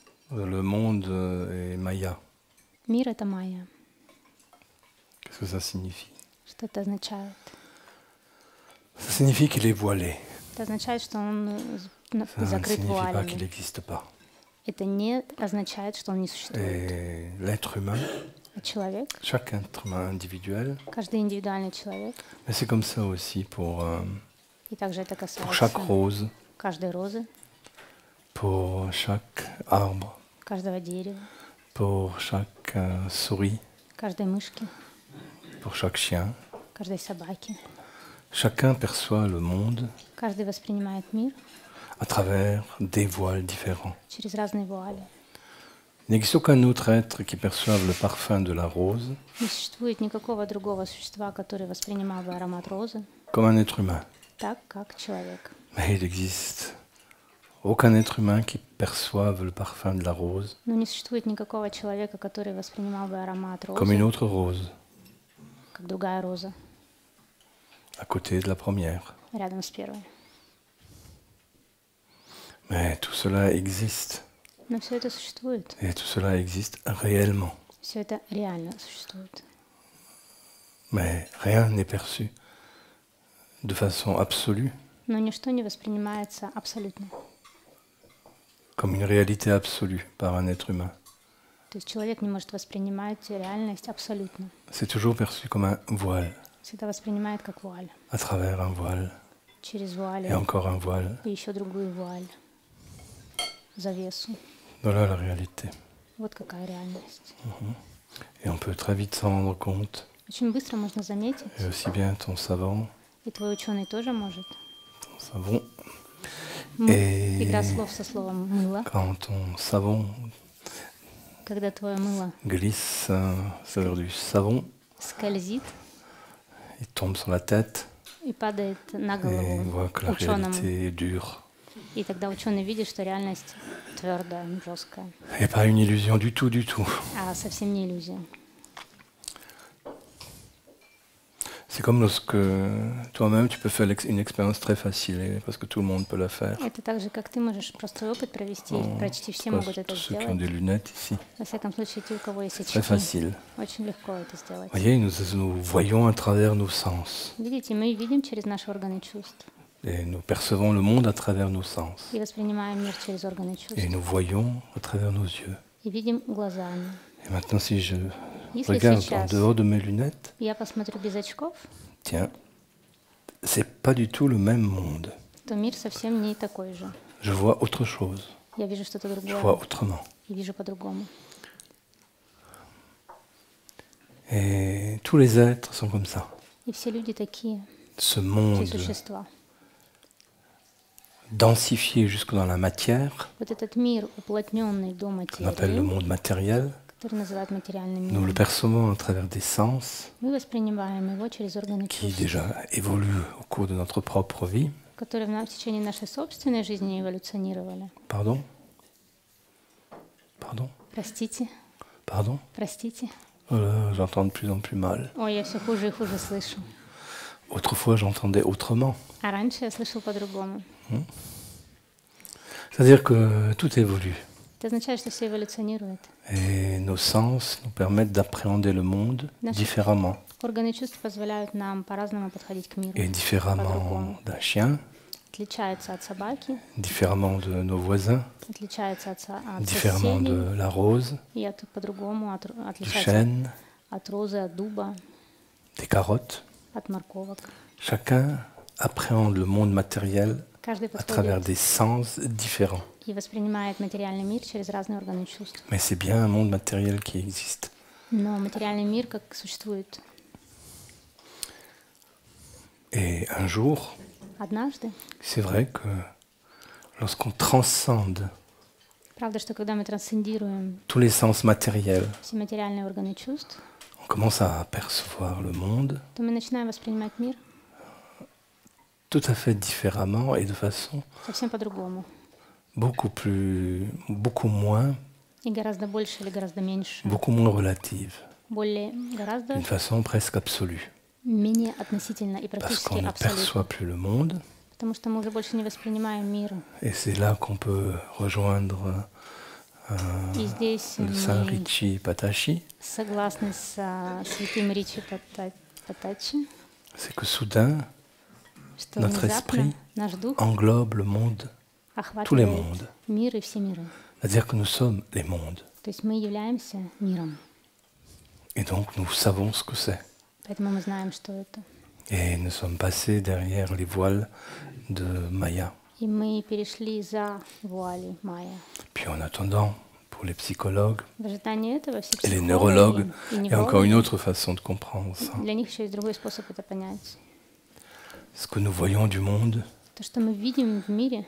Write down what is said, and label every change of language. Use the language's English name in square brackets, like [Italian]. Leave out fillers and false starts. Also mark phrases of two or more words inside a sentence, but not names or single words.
[French] Le monde est Maya. [Russian] Мир — это майя. [French] Qu'est-ce que ça signifie? [Russian] Что это означает? [French] Ça signifie qu'il est voilé. [Russian] Это означает, что он [French] Ça ne [Russian] закрыт [French] signifie pas qu'il [Russian] вуалями. [French] n'existe pas. [Russian] Это не означает, что он не существует. [French] Et l'être humain, [Russian] А человек, [French] chaque être humain individuel, [Russian] каждый индивидуальный человек, [French] mais c'est comme ça aussi [Russian] и также это [French] pour chaque [Russian] касается [French] rose, [Russian] каждой розы, [French] pour chaque arbre, [Russian] каждого дерева, [French] pour chaque souris, [Russian] каждой мышки, [French] pour chaque chien. [Russian] каждой собаки. [French] Chacun perçoit le monde [Russian] Каждый воспринимает мир [French] à travers des voiles différents. [Russian] через разные вуали. [French] Il n'existe aucun autre être qui perçoive le parfum de la rose [Russian] Не существует никакого другого существа, который воспринимал бы аромат розы [French] comme un être humain. [Russian] так, как человек. [French] Mais il n'existe aucun être humain qui perçoive le parfum de la rose [Russian] Но не существует никакого человека, который воспринимал бы аромат [French] comme une [Russian] розы, [French] autre rose [Russian] как другая роза, [French] à côté de la première. [Russian] рядом с первой. [French] Mais tout cela existe. [Russian] Но все это существует. [French] Et tout cela existe réellement. [Russian] Все это реально существует. [French] Mais rien n'est perçu de façon absolue, [Russian] Но ничто не воспринимается абсолютно. [French] comme une réalité absolue par un être humain. [Russian] То есть человек не может воспринимать реальность абсолютно. [French] C'est toujours perçu comme un voile, [Russian] Всегда воспринимает как вуаль. [French] à travers un voile, [Russian] Через [French] et [Russian] вуали [French] encore un voile. [Russian] и еще другую вуаль. Завесу. [French] Voilà la réalité. [Russian] Вот какая реальность. [French] Et on peut très vite s'en rendre compte, [Russian] Очень быстро можно заметить, [French] et aussi bien ton savant, [Russian] и твой ученый тоже может. [French] ton savon, [Russian] Игра [French] et [Russian] слов со словом «мыло». [French] quand ton savon [Russian] Когда твое мыло [French] glisse sur du savon, [Russian] скользит [French] il tombe sur la tête, [Russian] и падает на [French] et on [Russian] голову [French] voit que la [Russian] ученому. [French] réalité est dure. [Russian] И тогда ученый видит, что реальность твердая, жесткая, [French] Et pas une illusion du tout, du tout. [Russian] а совсем не иллюзия. [French] C'est comme lorsque toi-même tu peux faire une expérience très facile, parce que tout le monde peut la faire. [Russian] Это так же, как ты можешь простой опыт провести, почти все [French] Pas [Russian] могут это [French] tous ceux qui ont [Russian] сделать. [French] des lunettes ici. [Russian] Во всяком случае, те, у кого есть [French] Très [Russian] очки, [French] facile. [Russian] очень легко это сделать. [French] Vous voyez, nous voyons à travers nos sens. [Russian] Видите, мы видим через наши органы чувств [French] Et nous percevons le monde à travers nos sens. [Russian] и воспринимаем мир через органы чувств. [French] Et nous voyons à travers nos yeux. [Russian] И видим глазами. [French] Et maintenant, si je [Russian] Если [French] regarde en [Russian] сейчас [French] dehors de mes lunettes, [Russian] я посмотрю без очков, [French] tiens, c'est pas du tout le même monde. [Russian] то мир совсем не такой же. [French] Je vois autre chose. [Russian] Я вижу что-то [French] Je [Russian] другое [French] vois autrement. [Russian] и вижу по-другому. [French] Et tous les êtres sont comme ça. [Russian] И все люди такие, [French] Ce [Russian] все [French] monde [Russian] существа. [French] densifié jusque dans la matière, [Russian] Вот этот мир, уплотненный до [French] qu'on appelle le [Russian] материи, [French] monde matériel, [Russian] который называют материальным [French] nous le [Russian] миром, [French] percevons à travers des sens [Russian] мы воспринимаем его через органы [French] qui [Russian] чувств, [French] déjà évoluent au cours de notre propre vie. [Russian] которые в течение нашей собственной жизни эволюционировали. [French] Pardon? Pardon? [Russian] Простите, [French] Pardon? [Russian] простите. [French] Oh là, j'entends de plus en plus mal. [Russian] Ой, я все хуже и хуже слышу. [French] Autrefois, j'entendais autrement. [Russian] А раньше я слышал по-другому. [French] C'est-à-dire que tout évolue. [Russian] Это означает, что все эволюционирует. [French] Et nos sens nous permettent d'appréhender le monde différemment. [Russian] Органы чувств позволяют нам по-разному подходить к миру. [French] Et différemment d'un chien, [Russian] Отличается от собаки, [French] différemment de nos voisins, [Russian] отличается от [French] différemment [Russian] соседей, [French] de la rose, [Russian] и по-другому [French] du [Russian] отличается [French] chêne, [Russian] от розы, от дуба, [French] des carottes. [Russian] от морковок. [French] Chacun appréhende le monde matériel [Russian] Каждый [French] à travers [Russian] подходит [French] des sens différents. [Russian] и воспринимает материальный мир через разные органы чувств. [French] Mais c'est bien un monde matériel qui existe. [Russian] Но материальный мир как существует. [French] Et un jour, [Russian] Однажды, [French] c'est vrai que lorsqu'on transcende [Russian] правда, что когда мы трансцендируем [French] tous les sens matériels, [Russian] все материальные органы чувств, [French] on commence à percevoir le monde [Russian] то мы начинаем воспринимать мир [French] tout à fait différemment et de façon [Russian] совсем по-другому. [French] beaucoup moins [Russian] И гораздо больше или гораздо меньше, [French] relative, [Russian] гораздо [French] d'une façon presque absolue. [Russian] менее относительно и [French] Parce [Russian] практически [French] qu'on ne [Russian] абсолютно. [French] perçoit plus le monde, [Russian] Потому что мы уже больше не воспринимаем мир. [French] et c'est là qu'on peut rejoindre [Russian] И здесь [French] le saint [Russian] мы [French] Ricci Patachi, [Russian] согласны с святым Ричи Патачи, [French] c'est que soudain, [Russian] что [French] notre [Russian] внезапно [French] esprit [Russian] наш дух [French] englobe le monde, tous les [Russian] охватывает [French] mondes. [Russian] мир и все миры. [French] C'est-à-dire que nous sommes les mondes. [Russian] То есть мы являемся миром. [French] Et donc nous savons ce que c'est. [Russian] Поэтому мы знаем, что это. [French] Et nous sommes passés derrière les voiles de Maya. [Russian] И мы перешли за вуали майя. [French] Puis en attendant, pour les psychologues [Russian] В ожидании этого все [French] et les [Russian] психологи [French] neurologues, [Russian] и [French] il y a encore une [Russian] неврологи, [French] autre façon de comprendre ça. [Russian] для них еще есть другой способ это понять. [French] Ce que nous voyons du monde [Russian] То, что мы видим в мире,